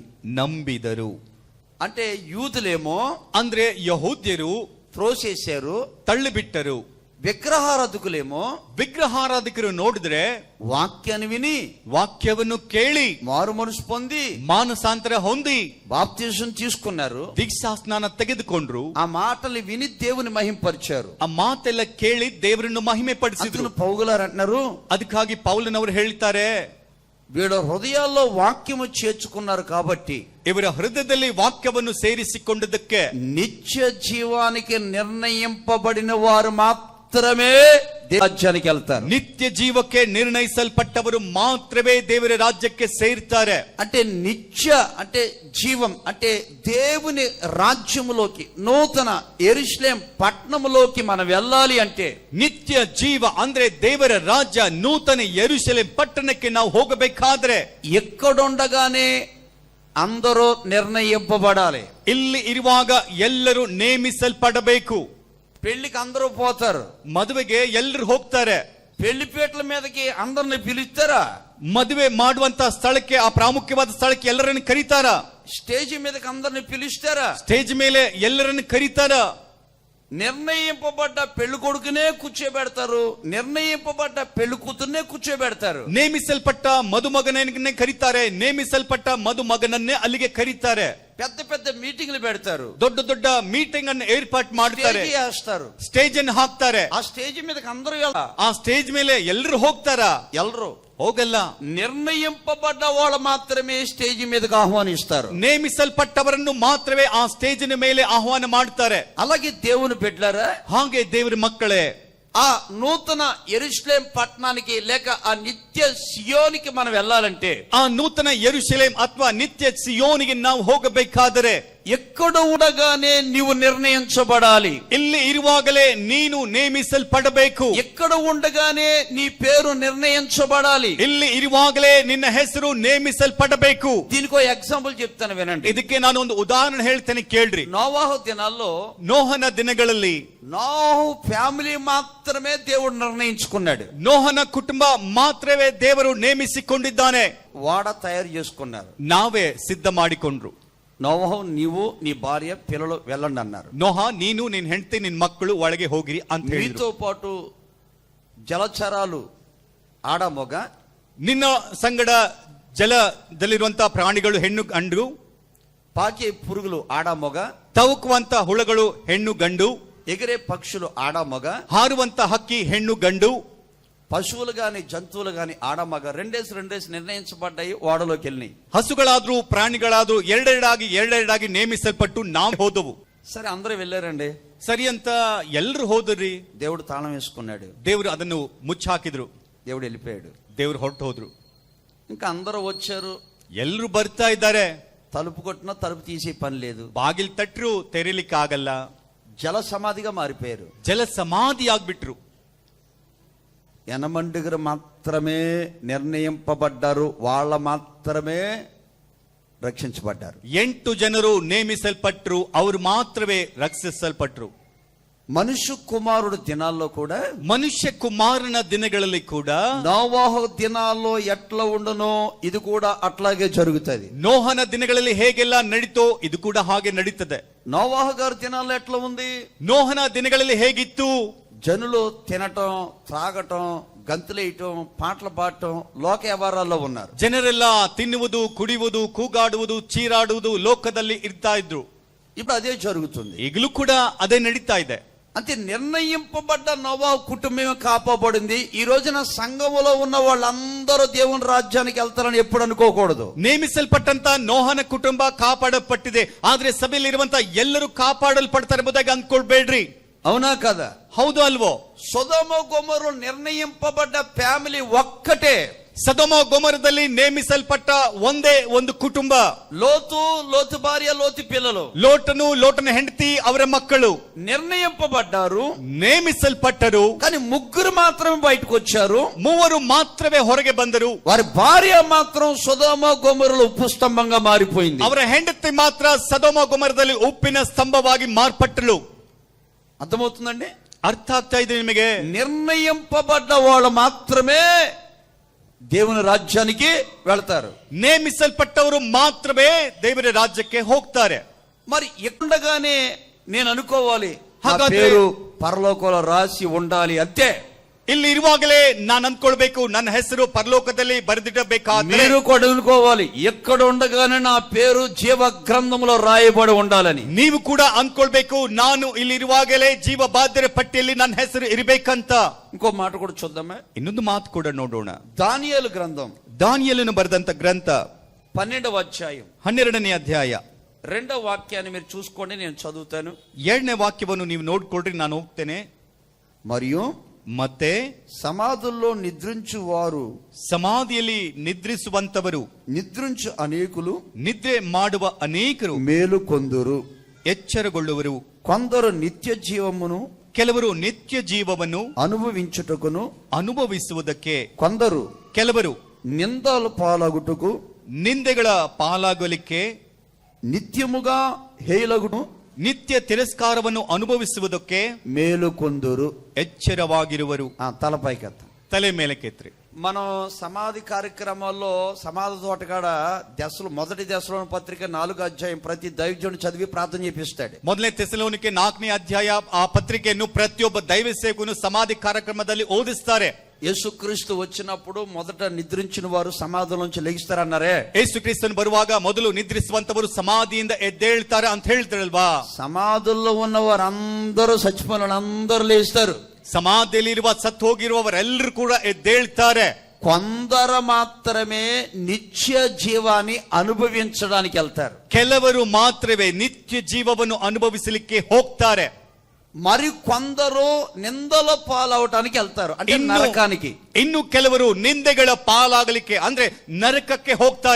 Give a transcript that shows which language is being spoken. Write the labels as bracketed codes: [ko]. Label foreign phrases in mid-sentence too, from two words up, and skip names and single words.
[kn] ನಂಬಿದರು. [te] అంటే యూదులేమో [kn] ಅಂದ್ರೆ ಯಹೂದ್ಯರು [te] త్రోసేశారు, [kn] ತಳ್ಳಿಬಿಟ್ಟರು. [te] విగ్రహారాధకులేమో [kn] ವಿಗ್ರಹಾರಾಧಿಕರು ನೋಡಿದ್ರೆ [te] వాక్యాన్ని విని [kn] ವಾಕ್ಯವನ್ನು ಕೇಳಿ [te] మారు మనసు పొంది [kn] ಮಾನಸಾಂತರ ಹೊಂದಿ [te] బాప్తిసం తీసుకున్నారు. [kn] ದೀಕ್ಷಾಸ್ನಾನ ತೆಗೆದುಕೊಂಡ್ರು. [te] ఆ మాటలు విని దేవుని మహిమపరిచారు. [kn] ಆ ಮಾತೆಲ್ಲ ಕೇಳಿ ದೇವರನ್ನು ಮಹಿಮೆ ಪಡಿಸಿದ್ರು. [te] అందుకు పౌలుగారు అంటున్నారు, [kn] ಅದಕ್ಕಾಗಿ ಪೌಲನವರು ಹೇಳ್ತಾರೆ, [te] వీళ్ళ హృదయాల్లో వాక్యము చేర్చుకున్నారు కాబట్టి, [kn] ಇವರ ಹೃದಯದಲ್ಲಿ ವಾಕ್ಯವನ್ನು ಸೇರಿಸಿಕೊಂಡದಕ್ಕೆ, [te] నిత్య జీవానికి నిర్ణయింపబడిన వారు మాత్రమే రాజ్యానికి వెళ్తారు. [kn] ನಿತ್ಯ ಜೀವಕ್ಕೆ ನಿರ್ಣಯಿಸಲ್ಪಟ್ಟವರು ಮಾತ್ರವೇ ದೇವರ ರಾಜ್ಯಕ್ಕೆ ಸೇರ್ತಾರೆ. [te] అంటే నిత్య అంటే జీవం అంటే దేవుని రాజ్యములోకి, నూతన యెరూషలేం పట్టణములోకి మనం వెళ్ళాలి అంటే, [kn] ನಿತ್ಯ ಜೀವ ಅಂದ್ರೆ ದೇವರ ರಾಜ್ಯ ನೂತನ ಯೆರೂಸಲೇಮ್ ಪಟ್ಟಣಕ್ಕೆ ನಾವು ಹೋಗಬೇಕಾದ್ರೆ [te] ఎక్కడుండగానే అందరూ నిర్ణయింపబడాలి. [kn] ಇಲ್ಲಿ ಇರುವಾಗ ಎಲ್ಲರೂ ನೇಮಿಸಲ್ಪಡಬೇಕು. [te] పెళ్లికి అందరూ పోతారు, [kn] ಮದುವೆಗೆ ಎಲ್ಲರೂ ಹೋಗ್ತಾರೆ. [te] పెళ్లిపీటల మీదకి అందరిని పిలుస్తారా? [kn] ಮದುವೆ ಮಾಡುವಂತ ಸ್ಥಳಕ್ಕೆ, ಆ ಪ್ರಾಮುಖ್ಯವಾದ ಸ್ಥಳಕ್ಕೆ ಎಲ್ಲರನ್ನು ಕರೀತಾರ? [te] స్టేజ్ మీదకి అందరిని పిలుస్తారా? [kn] ಸ್ಟೇಜ್ ಮೇಲೆ ಎಲ್ಲರನ್ನು ಕರೀತಾರ? [te] నిర్ణయింపబడ్డ పెళ్లి కొడుకునే కూర్చోబెడతారు, నిర్ణయింపబడ్డ పెళ్లి కూతుర్నే కూర్చోబెడతారు. [kn] ನೇಮಿಸಲ್ಪಟ್ಟ ಮದುಮಗನನ್ನೇ ಕರೀತಾರೆ, ನೇಮಿಸಲ್ಪಟ್ಟ ಮದುಮಗನನ್ನೇ ಅಲ್ಲಿಗೆ ಕರೀತಾರೆ. [te] పెద్ద పెద్ద మీటింగ్లు పెడతారు, [kn] ದೊಡ್ಡ ದೊಡ್ಡ ಮೀಟಿಂಗ್ ಅನ್ನು ಏರ್ಪಾಟ್ ಮಾಡ್ತಾರೆ, [te] స్టేజ్ వేస్తారు, [kn] ಸ್ಟೇಜ್ ಅನ್ನು ಹಾಕ್ತಾರೆ. [te] ఆ స్టేజ్ మీదకి అందరూ [kn] ಆ ಸ್ಟೇಜ್ ಮೇಲೆ ಎಲ್ಲರೂ ಹೋಗ್ತಾರ? ఎల్లరు ಹೋಗಲ್ಲ. [te] నిర్ణయింపబడ్డ వాళ్ళు మాత్రమే స్టేజ్ మీదకి ఆహ్వానిస్తారు. [kn] ನೇಮಿಸಲ್ಪಟ್ಟವರನ್ನು ಮಾತ್ರವೇ ಆ ಸ್ಟೇಜಿನ ಮೇಲೆ ಆಹ್ವಾನ ಮಾಡ್ತಾರೆ. [te] అలాగే దేవుని బిడ్డలారా, [kn] ಹಾಗೆ ದೇವರ ಮಕ್ಕಳೇ, [te] ఆ నూతన యెరూషలేం పట్టణానికి లేక ఆ నిత్య సియోనికి మనం వెళ్ళాలంటే, [kn] ಆ ನೂತನ ಯೆರೂಸಲೇಮ್ ಅಥವಾ ನಿತ್ಯ ಸಿಯೋನಿಗೆ ನಾವು ಹೋಗಬೇಕಾದರೆ [te] ఎక్కడ ఉండగానే నీవు నిర్ణయించబడాలి. [kn] ಇಲ್ಲಿ ఇరువాಗಲೇ ನೀನು ನೇಮಿಸಲ್ಪಡಬೇಕು. [te] ఎక్కడ ఉండగానే నీ పేరు నిర్ణయించబడాలి. [kn] ಇಲ್ಲಿ ಇರುವಾಗಲೇ ನಿನ್ನ ಹೆಸರು ನೇಮಿಸಲ್ಪಡಬೇಕು. [te] దీనికో ఎగ్జాంపుల్ చెప్తాను వినండి. [kn] ಇದಕ್ಕೆ ನಾನು ಒಂದು ಉದಾಹರಣೆ ಹೇಳ್ತೇನೆ ಕೇಳ್ರಿ. [te] నోవాహు దినాల్లో [kn] ನೋಹನ ದಿನಗಳಲ್ಲಿ [te] నోహు ఫ్యామిలీ మాత్రమే దేవుడు నిర్ణయించుకున్నాడు. [kn] ನೋಹನ ಕುಟುಂಬ ಮಾತ್ರವೇ ದೇವರು ನೇಮಿಸಿಕೊಂಡಿದ್ದಾನೆ. [te] వాడ తయారు చేసుకున్నారు. [kn] ನಾವೇ ಸಿದ್ಧ ಮಾಡಿಕೊಂಡ್ರು. [te] నోవాహు నీవు నీ భార్య పిల్లలు వెళ్ళండి అన్నారు. [kn] ನೋಹ, ನೀನು ನಿನ್ ಹೆಂಡತಿ ನಿನ್ ಮಕ್ಕಳು ಒಳಗೆ ಹೋಗಿರಿ ಅಂತ ಹೇಳಿದ್ರು. [te] మీతో పాటు జలచరాలు ఆడ మొగ, [kn] ನಿನ್ನ ಸಂಗಡ ಜಲದಲ್ಲಿರುವಂತಹ ಪ್ರಾಣಿಗಳು ಹೆಣ್ಣು ಗಂಡು, [te] పాకే పురుగులు ఆడ మొగ, [kn] ತವಕುವಂತ ಹುಳಗಳು ಹೆಣ್ಣು ಗಂಡು, [te] ఎగిరే పక్షులు ఆడ మొగ, [kn] ಹಾರುವಂತ ಹಕ್ಕಿ ಹೆಣ್ಣು ಗಂಡು, [te] పశువులు గాని జంతువులు గాని ఆడ మగ రెండేసి నిర్ణయించబడ్డాయి, ఓడలోకి వెళ్ళినాయి. [kn] ಹಸುಗಳಾದ್ರೂ ಪ್ರಾಣಿಗಳಾದ್ರೂ ಎರಡೆರಡಾಗಿ ನೇಮಿಸಲ್ಪಟ್ಟು ನಾವು ಹೋದವು. [te] సరే అందరూ వెళ్ళారండి. [kn] ಸರಿ ಅಂತ ಎಲ್ಲರೂ ಹೋದ್ರಿ. [te] దేవుడు తాళం వేసుకున్నాడు, [kn] ದೇವರು ಅದನ್ನು ಮುಚ್ಚಾಕಿದ್ರು. [te] దేవుడు వెళ్ళిపోయాడు. [kn] ದೇವರು ಹೊರಟು ಹೋದ್ರು. [te] ఇంకా అందరూ వచ్చారు, [kn] ಎಲ್ಲರೂ ಬರ್ತಾ ಇದ್ದಾರೆ. [te] తలుపు కొట్టినా తలుపు తీసే పని లేదు. [kn] ಬಾಗಿಲ್ ತಟ್ರು ತೆರೀಲಿಕ್ಕಾಗಲ್ಲ. [te] జల సమాధిగా మారిపోయారు. [kn] ಜಲ ಸಮಾಧಿ ಆಗ್ಬಿಟ್ರು. [te] ఎనమండుగురు మాత్రమే నిర్ణయింపబడ్డారు, వాళ్ళ మాత్రమే రక్షించబడ్డారు. [kn] 8 ಜನರು ನೇಮಿಸಲ್ಪಟ್ರು, ಅವರು ಮಾತ್ರವೇ ರಕ್ಷಿಸಲ್ಪಟ್ರು. [te] మనుష్య కుమారుడు దినాల్లో కూడా, [kn] ಮನುಷ್ಯ ಕುಮಾರನ ದಿನಗಳಲ್ಲಿ ಕೂಡ [te] నోవాహు దినాల్లో ఎట్లా ఉండునో ఇది కూడా అట్లాగే జరుగుతుంది. [kn] ನೋಹನ ದಿನಗಳಲ್ಲಿ ಹೇಗೆಲ್ಲ ನಡೀತೋ ಇದು ಕೂಡ ಹಾಗೆ ನಡೀತದೆ. [te] నోవాహు గారి దినాల్లో ఎట్లా ఉంది? [kn] ನೋಹನ ದಿನಗಳಲ್ಲಿ ಹೇಗಿತ್ತು? [te] జనులు తినటం, త్రాగటం, గంతులేయటం, పాటలు పాడటం, లోక వ్యవహారాల్లో ఉన్నారు. [kn] ಜನರೆಲ್ಲ ತಿನ್ನುವುದು, ಕುಡಿಯುವುದು, ಕೂಗಾಡುವುದು, ಚೀರಾಡುವುದು ಲೋಕದಲ್ಲಿ ಇರ್ತಾ ಇದ್ರು. [te] ఇప్పుడు అదే జరుగుతుంది. [kn] ಈಗಲೂ ಕೂಡ ಅದೇ ನಡೀತಾ ಇದೆ. [te] అంటే నిర్ణయింపబడ్డ నోవాహు కుటుంబమే కాపాబడింది. ఈ రోజున సంఘములో ఉన్న వాళ్ళందరూ దేవుని రాజ్యానికి వెళ్తారని ఎప్పుడు అనుకోకూడదు. [kn] ನೇಮಿಸಲ್ಪಟ್ಟಂತ ನೋಹನ ಕುಟುಂಬ ಕಾಪಾಡಲ್ಪಟ್ಟಿದೆ, ಆದ್ರೆ ಸಭೆಯಲ್ಲಿರುವಂತ ಎಲ್ಲರೂ ಕಾಪಾಡಲ್ಪಡ್ತಾರೆ ಎಂಬುದಾಗಿ ಅಂದ್ಕೊಳ್ಬೇಡ್ರಿ. [te] అవునా కదా? [kn] ಹೌದು ಅಲ್ವೋ? [te] సొదొమ గొమొర్రా నిర్ణయింపబడ్డ ఫ్యామిలీ ఒక్కటే. [kn] ಸದೋಮ ಗೊಮರದಲ್ಲಿ ನೇಮಿಸಲ್ಪಟ್ಟ ಒಂದೇ ಒಂದು ಕುಟುಂಬ. [te] లోతు భార్య, లోతు పిల్లలు, [kn] ಲೋಟನ ಹೆಂಡತಿ, ಅವರ ಮಕ್ಕಳು [te] నిర్ణయింపబడ్డారు, [kn] ನೇಮಿಸಲ್ಪಟ್ಟರು. [te] కానీ ముగ్గురు మాత్రమే బయటకు వచ్చారు. [kn] 3 ಮಾತ್ರವೇ ಹೊರಗೆ ಬಂದರು. [te] వారి భార్య మాత్రం సొదొమ గొమొర్రాలో ఉప్పు స్తంభంగా మారిపోయింది. [kn] ಅವರ ಹೆಂಡತಿ ಮಾತ್ರ ಸದೋಮ ಗೊಮರದಲ್ಲಿ ಉಪ್ಪಿನ ಸ್ತಂಭವಾಗಿ ಮಾರ್ಪಟ್ಟಳು. [te] అర్థమవుతుందండి? [kn] ಅರ್ಥ ಆಗ್ತಾ ಇದೆ ನಿಮಗೆ? [te] నిర్ణయింపబడ్డ వాళ్ళు మాత్రమే దేవుని రాజ్యానికి వెళ్తారు. [kn] ನೇಮಿಸಲ್ಪಟ್ಟವರು ಮಾತ್ರವೇ ದೇವರ ರಾಜ್ಯಕ್ಕೆ ಹೋಗ್ತಾರೆ. [te] మరి ఎక్కడగానే నేను అనుకోవాలి, నా [kn] ಹಾಗಾದ್ರೆ [te] పేరు పరలోకంలో రాసి ఉండాలి అంతే. [kn] ಇಲ್ಲಿ ಇರುವಾಗಲೇ ನಾನು ಅಂದ್ಕೊಳ್ಬೇಕು, ನನ್ನ ಹೆಸರು ಪರಲೋಕದಲ್ಲಿ ಬರೆದಿಡಬೇಕಾದ್ರೆ. [te] మీరు కూడా అనుకోవాలి, ఎక్కడ ఉండగానే నా పేరు జీవ గ్రంథంలో రాయబడి ఉండాలని. [kn] ನೀವು ಕೂಡ ಅಂದ್ಕೊಳ್ಬೇಕು, ನಾನು ಇಲ್ಲಿ ಇರುವಾಗಲೇ ಜೀವ ಬಾಧ್ಯರ ಪಟ್ಟಿಯಲ್ಲಿ ನನ್ನ ಹೆಸರು ಇರಬೇಕಂತ. [te] ఇంకో మాట కూడా చూద్దామా? [kn] ಇನ್ನೊಂದು ಮಾತು ಕೂಡ ನೋಡೋಣ. [te] దానియేలు గ్రంథం [kn] ದಾನಿಯೇಲನು ಬರೆದಂತ ಗ್ರಂಥ [te] 12వ అధ్యాయం [kn] 12ನೇ ಅಧ್ಯಾಯ [te] 2వ వాక్యాన్ని మీరు చూసుకోండి, నేను చదువుతాను. [kn] 7ನೇ ವಾಕ್ಯವನ್ನು ನೀವು ನೋಡ್ಕೊಳ್ರಿ, ನಾನು ಹೋಗ್ತೇನೆ. [te] మరియు [kn] ಮತ್ತೆ [te] సమాధుల్లో నిద్రించు వారు, [kn] ಸಮಾಧಿಯಲ್ಲಿ ನಿದ್ರಿಸುವಂತವರು, [te] నిద్రించు అనేకులు, [kn] ನಿದ್ರೆ ಮಾಡುವ ಅನೇಕರು [te] మేలు కొందురు, [kn] ಎಚ್ಚರಗೊಳ್ಳುವರು. [te] కొందరు నిత్య జీవమును, [kn] ಕೆಲವರು ನಿತ್ಯ ಜೀವವನ್ನು [te] అనుభవించుటకును, [kn] ಅನುಭವಿಸುವುದಕ್ಕೆ, [te] కొందరు [kn] ಕೆಲವರು [te] నిందలు పాలగుటకు, [kn] ನಿಂದೆಗಳ ಪಾಲಾಗಲಿಕ್ಕೆ, [te] నిత్యముగా హేయలగును, [kn] ನಿತ್ಯ ತಿರಸ್ಕಾರವನ್ನು ಅನುಭವಿಸುವುದಕ್ಕೆ [te] మేలు కొందురు. [kn] ಎಚ್ಚರವಾಗಿರುವರು. [te] తలపైకెత్త. [kn] ತಲೆ ಮೇಲೆ ಕೆತ್ರಿ. [te] మనం సమాధి కార్యక్రమాల్లో సమాధి తోటకాడ మొదటి దశలోని పత్రిక 4వ అధ్యాయం ప్రతి దైవజనుడు చదివి ప్రార్థన చేపిస్తాడు. [kn] ಮೊದಲನೇ ತೆಸಲೋನಿಕೆ 4ನೇ ಅಧ್ಯಾಯ ಆ ಪತ್ರಿಕೆಯನ್ನು ಪ್ರತಿಯೊಬ್ಬ ದೈವ ಸೇವಕನು ಸಮಾಧಿ ಕಾರ್ಯಕ್ರಮದಲ್ಲಿ ಓದಿಸ್ತಾರೆ. [te] యేసుక్రీస్తు వచ్చినప్పుడు మొదట నిద్రించిన వారు సమాధిలోంచి లెగిస్తారన్నారే. [kn] ಯೇಸು ಕ್ರಿಸ್ತನು ಬರುವಾಗ ಮೊದಲು ನಿದ್ರಿಸುವಂತವರು ಸಮಾಧಿಯಿಂದ ಎದ್ದೇಳ್ತಾರೆ ಅಂತ ಹೇಳ್ತಾರಲ್ವಾ? [te] సమాధుల్లో ఉన్న వారందరూ చచ్చిపోయిన అందరూ లేస్తారు. [kn] ಸಮಾಧಿಯಲ್ಲಿರುವ ಸತ್ತು ಹೋಗಿರುವವರೆಲ್ಲರೂ ಕೂಡ ಎದ್ದೇಳ್ತಾರೆ. [te] కొందరు మాత్రమే నిత్య జీవాన్ని అనుభవించడానికి వెళ్తారు. [kn] ಕೆಲವರು ಮಾತ್ರವೇ ನಿತ್ಯ ಜೀವವನ್ನು ಅನುಭವಿಸಲಿಕ್ಕೆ ಹೋಗ್ತಾರೆ. [te] మరి కొందరు నిందల పాలవటానికి వెళ్తారు, అంటే నరకానికి. [kn] ಇನ್ನು ಕೆಲವರು ನಿಂದೆಗಳ ಪಾಲಾಗಲಿಕ್ಕೆ ಅಂದ್ರೆ ನರಕಕ್ಕೆ ಹೋಗ್ತಾರೆ.